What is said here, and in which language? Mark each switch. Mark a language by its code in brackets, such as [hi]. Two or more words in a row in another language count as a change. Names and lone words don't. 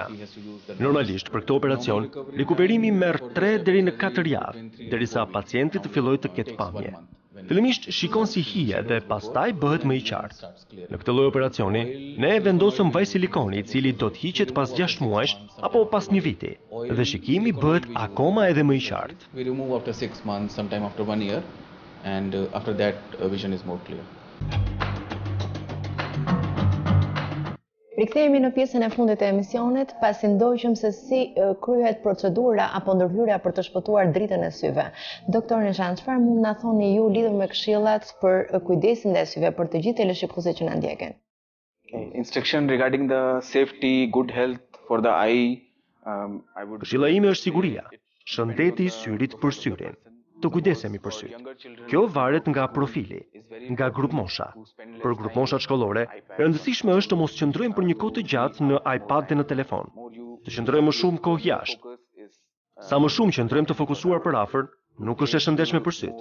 [sq] Normalisht, për këtë operacion, rikuperimi merr 3 deri në 4 javë, derisa pacienti të fillojë të ketë pamje. Fillimisht shikon si hije dhe pastaj bëhet më i qartë. Në këtë lloj operacioni, ne vendosëm vaj silikoni, i cili do të hiqet pas 6 muajsh apo pas 1 viti, dhe shikimi bëhet akoma edhe më i qartë. [en] We remove after 6 months, sometime after 1 year, and after that vision is more clear. [sq] Rikthehemi në pjesën e fundit të emisionit, pasi ndoqëm se si kryhet procedura apo ndërhyrja për të shpëtuar dritën e syve. Doktor Nishant, çfarë mund na thoni ju lidhur me këshillat për kujdesin ndaj syve për të gjithë teleshikuesit që na ndjekin? [en] Instruction regarding the safety, good health for the eye, I would... [sq] Këshilla ime është siguria, shëndeti i syrit për syrin. Të kujdesemi për syt. Kjo varet nga profili, nga grup mosha. Për grup moshat shkollore, e rëndësishme është të mos qëndrojmë për një kohë të gjatë në iPad dhe në telefon. Të qëndrojmë më shumë kohë jashtë. Sa më shumë qëndrojmë të fokusuar për afër, nuk është e shëndetshme për syt.